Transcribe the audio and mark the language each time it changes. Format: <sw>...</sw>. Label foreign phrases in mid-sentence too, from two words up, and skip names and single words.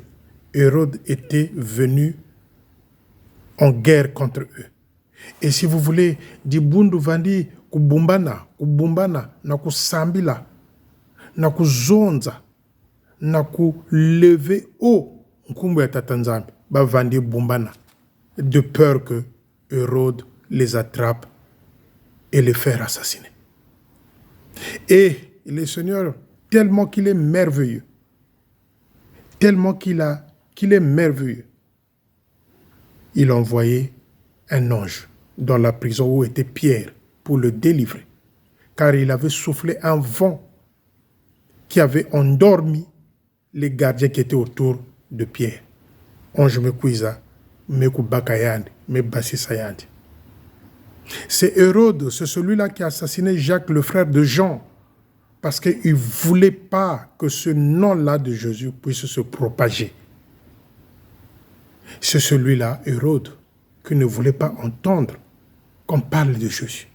<fr>Hérode était venu en guerre contre eux. Et si vous voulez,</fr> <kg>di bundu vandi kubumbana, na kusambila, na kuzonza, na kulever haut, nkumbu ya tatanzambi, ba vandi bumbana,</kg> <fr>de peur que Hérode les attrape et les faire assassiner. Et le Seigneur, tellement qu'il est merveilleux, tellement qu'il est merveilleux, il a envoyé un ange dans la prison où était Pierre pour le délivrer, car il avait soufflé un vent qui avait endormi les gardiens qui étaient autour de Pierre.</fr> <kg>Onge me kuiza, me kubakayandi, me basisayandi.</kg> <fr>C'est Hérode, c'est celui-là qui a assassiné Jacques, le frère de Jean, parce qu'il ne voulait pas que ce nom-là de Jésus puisse se propager. C'est celui-là, Hérode, qui ne voulait pas entendre qu'on parle de Jésus.</fr>